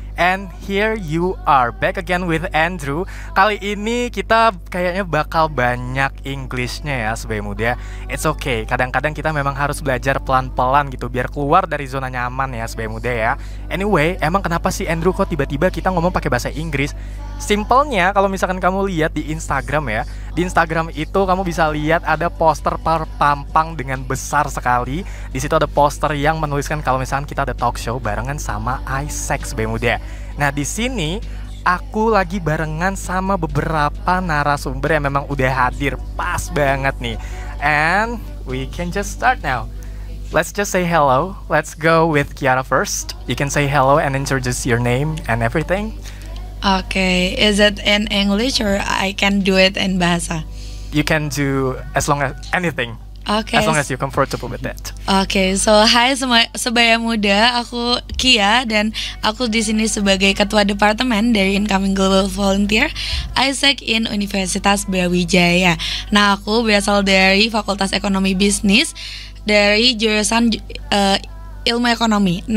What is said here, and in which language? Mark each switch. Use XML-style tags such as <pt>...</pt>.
<en>And here you are, back again with Andrew.</en> <id>Kali ini kita kayaknya bakal banyak Englishnya ya Sebaya Muda.</id> <en>It's okay,</en> <id>kadang-kadang kita memang harus belajar pelan-pelan gitu biar keluar dari zona nyaman ya Sebaya Muda ya. Anyway, emang kenapa sih Andrew kok tiba-tiba kita ngomong pakai bahasa Inggris? Simpelnya kalau misalkan kamu lihat di Instagram ya, di Instagram itu kamu bisa lihat ada poster terpampang dengan besar sekali. Di situ ada poster yang menuliskan kalau misalkan kita ada talk show barengan sama Isaac Sebaya Muda. Nah di sini aku lagi barengan sama beberapa narasumber yang memang udah hadir, pas banget nih.</id> <en>And we can just start now. Let's just say hello. Let's go with Kiara first. You can say hello and introduce your name and everything. Okay, is it in English or I can do it in bahasa? You can do as long as anything. Okay. As long as you're comfortable with it. Okay, so</en> <id>hai semua Sebaya Muda, aku Kia dan aku di sini sebagai ketua departemen dari Incoming Global Volunteer Isaac in Universitas Brawijaya. Nah, aku berasal dari Fakultas Ekonomi Bisnis dari jurusan Ilmu Ekonomi.</id>